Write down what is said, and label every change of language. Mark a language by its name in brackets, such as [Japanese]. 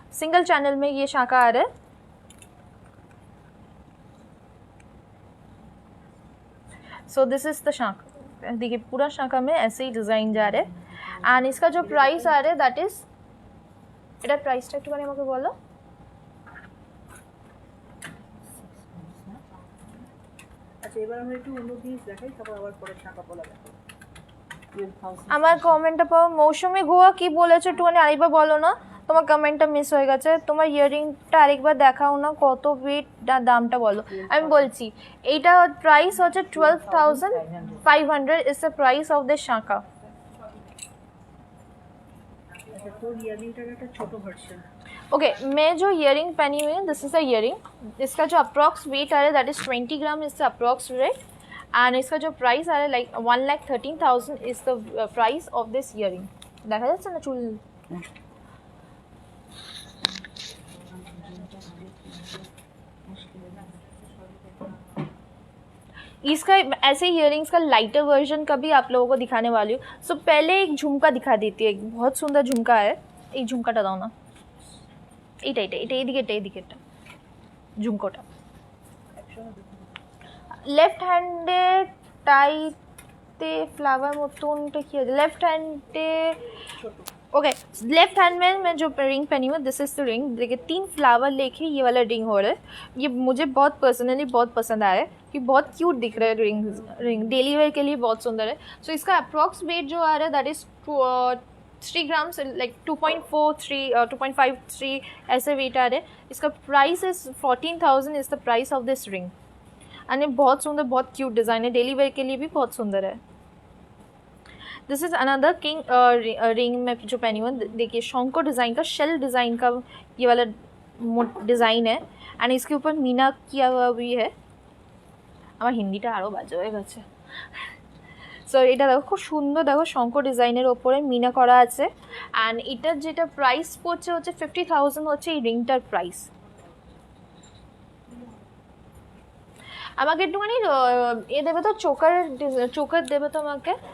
[Hindi] Single channel में ये शाखा आ रहा है। सो दिस इज द शाखा, देखिए पूरा शाखा में ऐसे ही डिज़ाइन जा रहे हैं। एंड इसका जो प्राइस आ रहा है दैट इज, [Bangla] এটার প্রাইসটা একটুখানি আমাকে বলো। আচ্ছা এবার আমরা একটু অন্য জিনিস দেখাই, তারপর আবার পরে শাখা পলা দেখাই। আমার কমেন্টটা পাও, মৌসুমি গোয়া কি বলেছো একটুখানি আরেকবার বলো না, তোমার কমেন্টটা মিস হয়ে গেছে। তোমার ইয়ারিংটা আরেকবার দেখাও না, কত ওয়েট দামটা বলো। আমি বলছি এইটা প্রাইস হচ্ছে 12,500 [English] Is the price of this শাখা। [Hindi] अच्छा तो [Bangla] इयरिंगটা একটা ছোট ভার্সন। [Hindi] ओके मैं जो इयरिंग पहनी हुई हूँ दिस इज द इयरिंग, इसका जो अप्रॉक्स वेट आ रहा है that is 20 gram is the approx wait. And इसका जो प्राइस आ रहा है like 1,13,000 [English] Is the price of this earring. [Bangla] দেখা যাচ্ছে না চুল? [Hindi] इसका ऐसे इयरिंग्स का लाइटर वर्जन का भी आप लोगों को दिखाने वाली हूँ। सो पहले एक झुमका दिखा देती है, एक बहुत सुंदर झुमका है। [Bangla] एक झुमकाটা দাও না, এটা এটা এটা এদিকে এটা এদিকে এটা ঝুমকোটা লেফট হ্যান্ডে টাইতে फ्लावर মতনটা কি আছে लेफ्ट হ্যান্ডে। [Hindi] ओके लेफ्ट हैंड में मैं जो रिंग पहनी हूँ दिस इज़ द रिंग। देखिए 3 फ्लावर लेके ये वाला रिंग हो रहा है, ये मुझे बहुत पर्सनली बहुत पसंद आया है कि बहुत क्यूट दिख रहा है। रिंग डेली वेयर के लिए बहुत सुंदर है। सो इसका अप्रॉक्स वेट जो आ रहा है दैट इज़ 3 ग्राम्स लाइक 2.43 2.53 ऐसे वेट आ रहे हैं। इसका price is 14,000 is the price of this ring. And ये बहुत सुंदर बहुत क्यूट डिज़ाइन है, डेली वेयर के लिए भी बहुत सुंदर है। This is another king ring में जो पहनी हुई, देखिए शंको डिज़ाइन का शेल डिज़ाइन का ये वाला डिज़ाइन है। एंड इसके ऊपर मीना किया हुआ भी है। [Bangla] আমার হিন্দিটা আরও বাজে হয়ে গেছে। সো এটা দেখো খুব সুন্দর, দেখো শঙ্খ ডিজাইনের ওপরে মিনা করা আছে। অ্যান্ড এটার যেটা প্রাইস পড়ছে হচ্ছে 50,000 হচ্ছে এই রিংটার প্রাইস। আমাকে একটুখানি এ দেবে তো, চোকার দেবে তো আমাকে।